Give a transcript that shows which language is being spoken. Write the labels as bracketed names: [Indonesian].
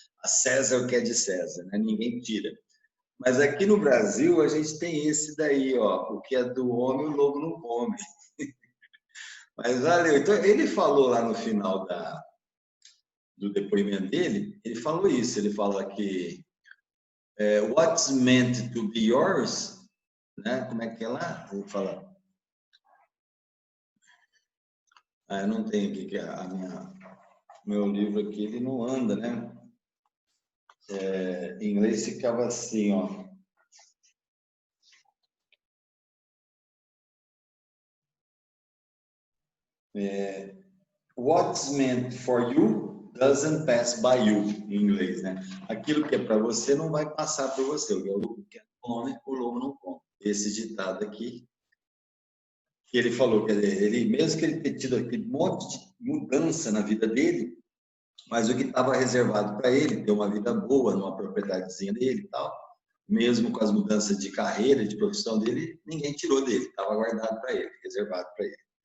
[Portuguese] A César o que é de César, né? Ninguém tira. Mas aqui no Brasil, a gente tem esse daí, ó, o que é do homem, o lobo não come. Mas valeu. Então, ele falou lá no final do depoimento dele, ele falou isso, ele fala que [English] What's meant to be yours, [Portuguese] né? Como é que é lá? Vou falar. Eu não tenho aqui, que meu livro aqui, ele não anda, né? Em inglês ficava assim, ó. [English] What's meant for you doesn't pass by you, [Portuguese] em inglês, né? Aquilo que é para você não vai passar por você. O lobo que come, o lobo não come. Esse ditado aqui, que ele falou, quer dizer, ele, mesmo que ele tenha tido aquele monte de mudança na vida dele, mas o que estava reservado para ele, ter uma vida boa numa propriedadezinha dele e tal, mesmo com as mudanças de carreira, de profissão dele, ninguém tirou dele, estava guardado para ele, reservado para ele.